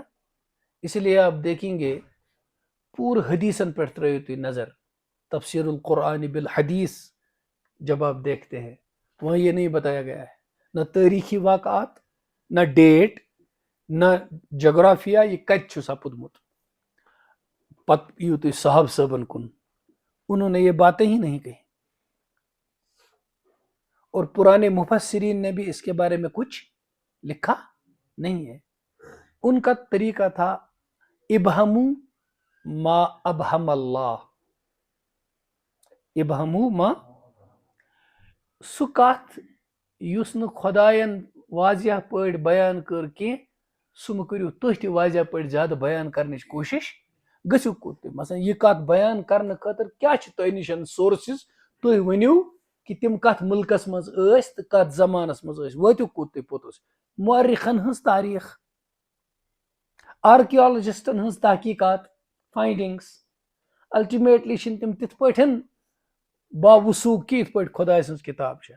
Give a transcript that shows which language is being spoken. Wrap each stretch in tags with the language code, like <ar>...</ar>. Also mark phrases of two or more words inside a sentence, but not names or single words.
<ur>اس لیے آپ دیکھیں گے</ur> <ks>پور حدیثن پر ترٲیِو نظر،</ks> <ar>تفسیر القرآن بالحدیث</ar> <ur>جب آپ دیکھتے ہیں وہاں یہ نہیں بتایا گیا ہے، نہ تاریخی واقعات، نہ ڈیٹ، نہ جغرافیہ یہ</ur> <ks>کت چھُ سپودمت. پت یو تھی صاحب صاحبن کن،</ks> <ur>انہوں نے یہ باتیں ہی نہیں کہی. اور پرانے مفسرین نے بھی اس کے بارے میں کچھ لکھا نہیں ہے. ان کا طریقہ تھا</ur> <ar>ابہمو ما ابہم اللہ، ابہمو ما</ar> <ks>سہ کت یس نہ خدائن واضح پٲٹھۍ بیان کر کی سہ مہ کٔرِو تُہۍ تہِ واضح پٲٹھۍ زیادٕ بیان کرنٕچ کوٗشش گٔژھِو کوٚت تُہۍ. مثلا یہ کتھ بیان کرنہٕ خٲطرٕ کیاہ چھِ تۄہہِ نِشن سورسز، تُہۍ ؤنِو کہ تم کتھ ملکس مز ٲسۍ تہٕ کتھ زمانس مز ٲسۍ، وٲتِو کوٚت تُہۍ پوٚتُس. مورخن ہٕنٛز تاریخ، آرکیالوجسٹن ہٕنٛز تحقیقات، فائنڈنگس، الٹیمیٹلی چھِنہٕ تِم تِتھ پٲٹھۍ باوثوق کی یِتھ پٲٹھۍ خۄداے سٕنٛز کِتاب چھےٚ.</ks>